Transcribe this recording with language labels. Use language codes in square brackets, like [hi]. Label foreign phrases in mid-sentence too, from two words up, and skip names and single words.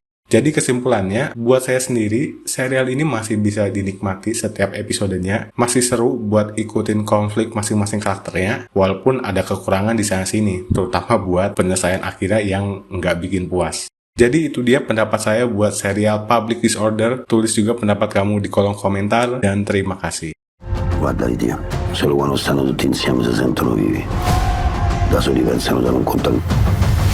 [id] Jadi kesimpulannya, buat saya sendiri, serial ini masih bisa dinikmati setiap episodenya, masih seru buat ikutin konflik masing-masing karakternya, walaupun ada kekurangan di sana-sini, terutama buat penyelesaian akhirnya yang nggak bikin puas. Jadi itu dia pendapat saya buat serial Public Disorder. Tulis juga pendapat kamu di kolom komentar dan terima kasih. [it] Guarda di Dio, solo quando stanno tutti insieme si sentono vivi. Da soli pensano che non conta.